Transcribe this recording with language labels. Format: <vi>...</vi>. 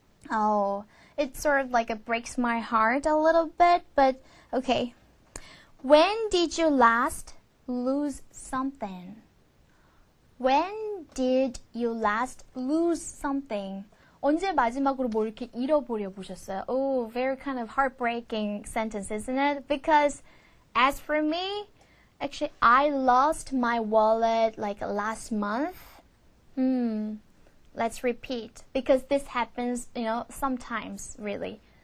<en>Oh, it sort of like it breaks my heart a little bit, but okay. When did you last lose something? When did you last lose something?</en> <ko>언제 마지막으로 뭐 이렇게 잃어버려 보셨어요?</ko> <en>Oh, very kind of heartbreaking sentence, isn't it? Because as for me, actually, I lost my wallet like last month. Let's repeat, because this happens, sometimes, really.</en>